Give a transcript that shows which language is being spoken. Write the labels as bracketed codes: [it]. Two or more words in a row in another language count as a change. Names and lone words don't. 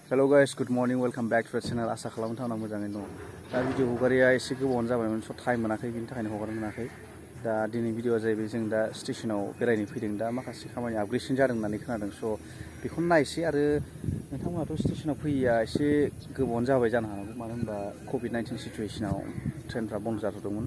[en] Hello guys, good morning, welcome back to the channel. [brx] आशा खालामो नोंथांमोना मोजाङैनो दं। दा भिडिअ हगारिया एसे गोबावानो जाबायमोन, स' टाइम मोनाखै, बिनि थाखायनो हगारनो मोनाखै। दा दिनै भिडिअआ जाहैबाय जों दा स्टेशनाव बेरायनो फैदों। दा माखासे खामानि आपग्रेडसन जादों होननानै खोनादों, स' बेखौनो नायसै। आरो नोंथांमोनाथ' स्टेशनाव फैयैया एसे गोबावानो जाबाय जानो हागौ, मानो होनबा COVID-19 सिचुवेसनाव ट्रेनफ्रा बन्द जाथ'दोंमोन।